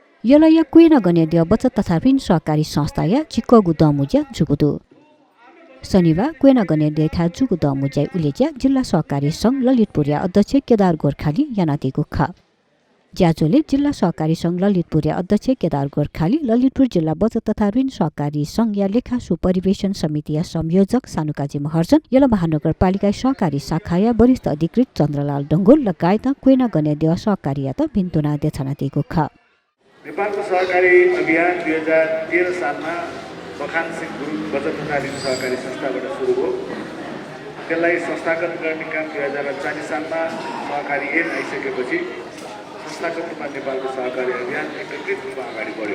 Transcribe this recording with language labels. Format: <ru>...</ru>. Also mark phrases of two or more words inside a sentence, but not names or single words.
<new>यलया कुएन गण्य बचत तथा ऋण सहकारी संस्था या चिक्कगु दमुज्या जुगुदु शनिबार कुएन गण्य था जुगु दमुज्या उलेज्या जिल्ला सहकारी संघ ललितपुरिया अध्यक्ष केदार गोर्खाली यानातिगु ख ज्याजोले जिल्ला सहकारी संघ ललितपुरिया अध्यक्ष केदार गोर्खाली ललितपुर जिल्ला बचत तथा ऋण सहकारी संघ या लेखा सुपरिवेशन समितिया संयोजक सानुकाजी महर्जन यल महानगरपालिका सहकारी शाखा या वरिष्ठ अधिकृत चन्द्रलाल डङ्गोल लगायत कुएन गण्य सहकारी या त भिन्तुना देछनातिगु ख</new> <ne>नेपालको सहकारी अभियान 2013 सालमा बखान सिंह गुरुङ बचत तथा ऋण सहकारी संस्थाबाट सुरु भयो। त्यसलाई संस्थागत गर्ने काम 2040 सालमा सहकारी ऐन आइसकेपछि संस्थागत रूपमा नेपालको सहकारी अभियान एकीकृत रूपमा अगाडि बढ्यो।</ne>